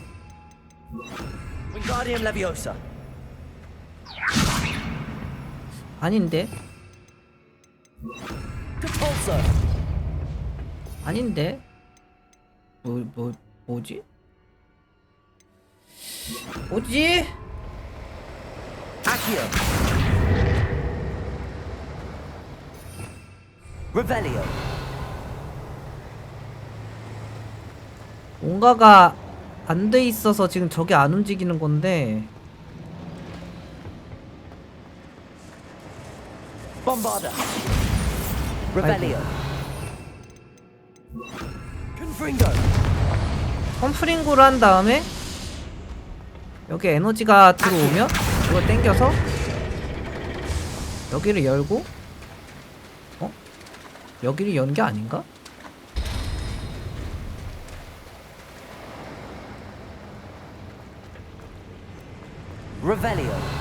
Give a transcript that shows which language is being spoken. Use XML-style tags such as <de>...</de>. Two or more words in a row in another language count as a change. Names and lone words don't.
<ko>Wingardium Leviosa. 아닌데. Compulso. 아닌데. 뭐지? 뭐지? Accio. Revelio. 뭔가가 안 돼 있어서 지금 저게 안 움직이는 건데. Bombarda. Revelio. Confringo. 펌프링구를 한 다음에 여기 에너지가 들어오면 이걸 당겨서 여기를 열고 여기를 연 게 아닌가? Revelio.</ko>